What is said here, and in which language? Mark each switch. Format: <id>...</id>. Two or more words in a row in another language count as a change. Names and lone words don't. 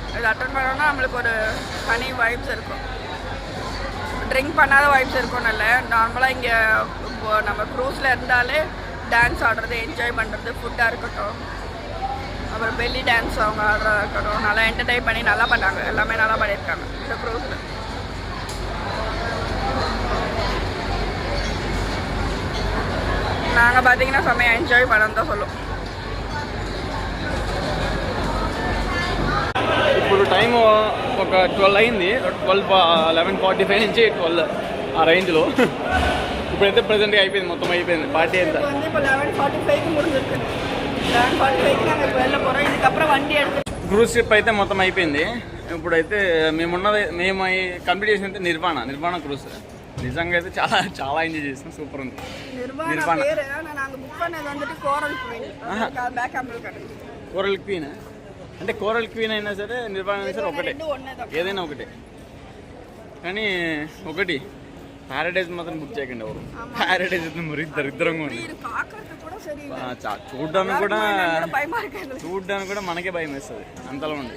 <ta>இது அட்டன் பண்ணோன்னா நம்மளுக்கு ஒரு தனி வைப்ஸ் இருக்கும். ட்ரிங்க் பண்ணாத வைப்ஸ் இருக்கும்னு இல்லை, நார்மலாக இங்கே இப்போ நம்ம க்ரூஸில் இருந்தாலே டான்ஸ் ஆடுறது, என்ஜாய் பண்ணுறது, ஃபுட்டாக இருக்கட்டும், அப்புறம்</ta> <en>belly dance</en> <ta>அவங்க ஆடுறதா இருக்கட்டும், நல்லா என்டர்டைன் பண்ணி நல்லா பண்ணாங்க. எல்லாமே நல்லா பண்ணியிருக்காங்க இந்த க்ரூஸில். நாங்கள் பார்த்தீங்கன்னா செம்மையாக என்ஜாய் பண்ணணும் தான் சொல்லுவோம்.</ta> <te>ఇప్పుడు టైం ఒక 12 అయింది. 11:45 నుంచి 12 ఆ రేంజ్లో. ఇప్పుడైతే ప్రజెంట్గా అయిపోయింది, మొత్తం అయిపోయింది పార్టీ అంతా.</te> <ta>இப்போ 11:45க்கு முடிஞ்சிருக்கு. 11:45க்கு நாங்கள் இப்போ வெளில போகிறோம். இதுக்கப்புறம் வண்டி எடுத்து</ta> <te>క్రూజ్ ట్రిప్ అయితే మొత్తం అయిపోయింది. ఇప్పుడైతే మేము కంప్లీట్ చేసింది నిర్వాణ క్రూజ్. నిజంగా అయితే చాలా చాలా ఎంజాయ్ చేసాం. సూపర్ ఉంది.</te> <ta>నిర్వాణ పేరు நாங்கள் புக் பண்ணது வந்துட்டு கோரல் குயின். பேக் கேமரா கடை</ta> <te>కోరల్ క్వీన్. అంటే కోరల్ క్వీన్ అయినా సరే, నిర్వాణ అయినా సరే ఒకటే, ఏదైనా ఒకటే. కానీ ఒకటి ప్యారడైజ్ మాత్రం బుక్ చేయకండి ఎవరు. ప్యారడైజ్ అయితే మరి దరిద్రంగా ఉంది. చూడడానికి కూడా మనకే భయం వేస్తుంది, అంతలా ఉంది.</te>